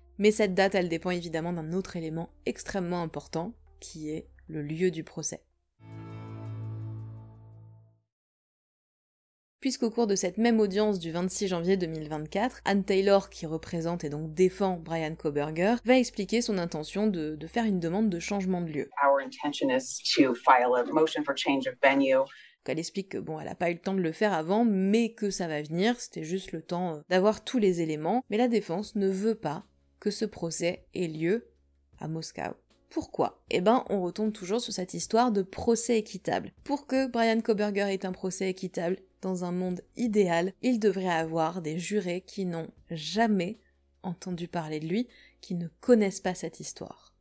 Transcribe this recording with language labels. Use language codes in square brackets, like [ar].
[fr] Mais cette date, elle dépend évidemment d'un autre élément extrêmement important, qui est le lieu du procès. Puisqu'au cours de cette même audience du 26 janvier 2024, Anne Taylor, qui représente et donc défend Bryan Kohberger, va expliquer son intention de faire une demande de changement de lieu. [en] Our intention is to file a motion for change of venue. [fr] Elle explique que bon, elle n'a pas eu le temps de le faire avant, mais que ça va venir, c'était juste le temps d'avoir tous les éléments, mais la défense ne veut pas que ce procès ait lieu à Moscou. Pourquoi ? Eh ben, on retombe toujours sur cette histoire de procès équitable. Pour que Bryan Kohberger ait un procès équitable, dans un monde idéal, il devrait avoir des jurés qui n'ont jamais entendu parler de lui, qui ne connaissent pas cette histoire.